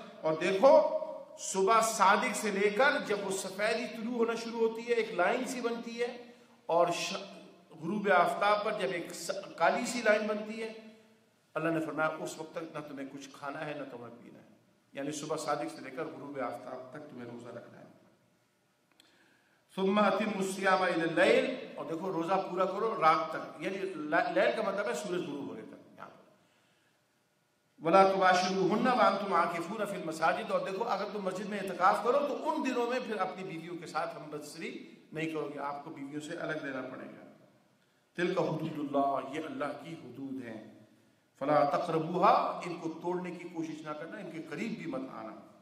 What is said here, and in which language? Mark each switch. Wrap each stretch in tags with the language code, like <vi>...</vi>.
<ur>اور دیکھو صبح صادق سے لے کر جب وہ سفیدی طلوع ہونا شروع ہوتی ہے، ایک لائن سی بنتی ہے، اور غروب آفتاب پر جب ایک کالی سی لائن بنتی ہے، اللہ نے فرمایا اس وقت تک نہ تمہیں کچھ کھانا ہے نہ تمہیں پینا ہے. یعنی صبح صادق سے لے کر غروب آفتاب تک تمہیں روزہ رکھنا ہے.</ur> <ar>ثم اتموا الصيام الى الليل.</ar> <ur>اور دیکھو روزہ پورا کرو رات تک، یعنی لیل کا مطلب ہے سورج غروب ہونے تک. یہاں پر</ur> <ar>ولا تباشروهن وانتم عاكفون في المساجد.</ar> <ur>اور دیکھو اگر تم مسجد میں اعتکاف کرو تو ان دنوں میں پھر اپنی بیویوں کے ساتھ ہم بستری نہیں کرو گے، آپ کو بیویوں سے الگ رہنا پڑے گا.</ur> <ar>تلک حدود اللہ،</ar> <ur>یہ اللہ کی حدود ہیں.</ur> <ar>فلا تقربوها،</ar> <ur>ان کو توڑنے کی کوشش نہ کرنا، ان کے قریب بھی مت آنا.</ur>